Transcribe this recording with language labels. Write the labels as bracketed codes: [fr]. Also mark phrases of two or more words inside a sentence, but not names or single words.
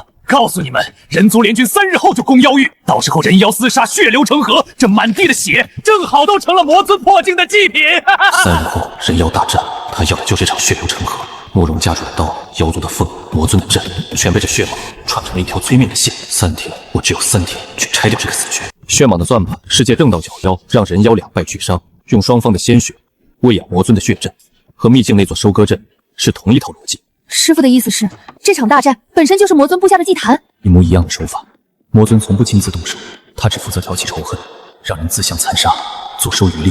[zh] 告訴你們，人族聯軍3日後就攻妖域，到時候人妖廝殺，血流成河，這滿地的血正好都成了魔尊破境的祭品。 3日後人妖大戰，他要的就這場血流成河。慕容家主的刀，妖族的鳳，魔尊的陣，全被這血蟒串成了一條催命的線。3天，我只有3天去拆掉這個死穴。血蟒的算盤是借正道剿妖，讓人妖兩敗俱傷，用雙方的鮮血餵養魔尊的血陣，和秘境那座收割陣是同一套邏輯。師父的意思是，這場大戰本身就是魔尊布下的祭壇。一模一樣的手法，魔尊從不親自動手，他只負責挑起仇恨，讓人自相殘殺，坐收漁利。